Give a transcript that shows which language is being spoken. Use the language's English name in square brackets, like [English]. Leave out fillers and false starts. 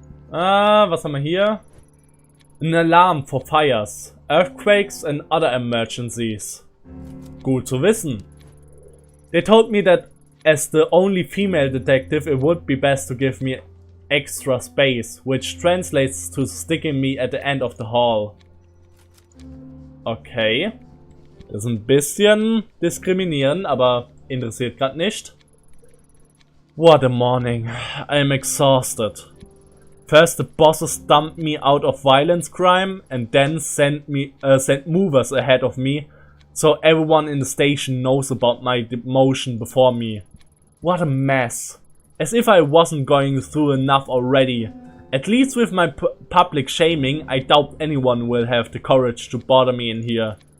[German] Was haben wir hier? [English] An alarm for fires, earthquakes and other emergencies. [German] Gut zu wissen. [English] They told me that as the only female detective, it would be best to give me extra space, which translates to sticking me at the end of the hall. Okay. [German] Das ist ein bisschen diskriminierend, aber interessiert gerade nicht. [English] What a morning. I'm exhausted. First the bosses dumped me out of violence crime and then sent movers ahead of me, so everyone in the station knows about my demotion before me. What a mess. As if I wasn't going through enough already. At least with my public shaming, I doubt anyone will have the courage to bother me in here.